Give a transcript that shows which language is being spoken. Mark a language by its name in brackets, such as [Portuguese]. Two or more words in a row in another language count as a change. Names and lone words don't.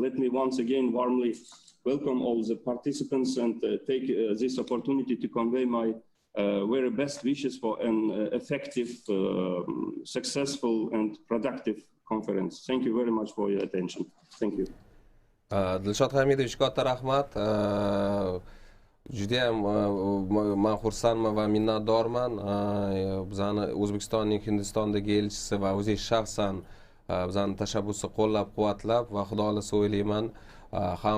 [English] Let me once again warmly welcome all the participants and take this opportunity to convey my very best wishes for an effective, successful and productive conference. Thank you very much for your attention. Thank you. [Uzbek] Dilshod Hamidovich, katta rahmat. Judayam men xursandman va minnatdorman. Bizani O'zbekistonning Hindistondagi elchisi va o'zi shaxsan bizani tashabbusni qo'llab-quvvatlab va xudo xolasa o'ylayman ham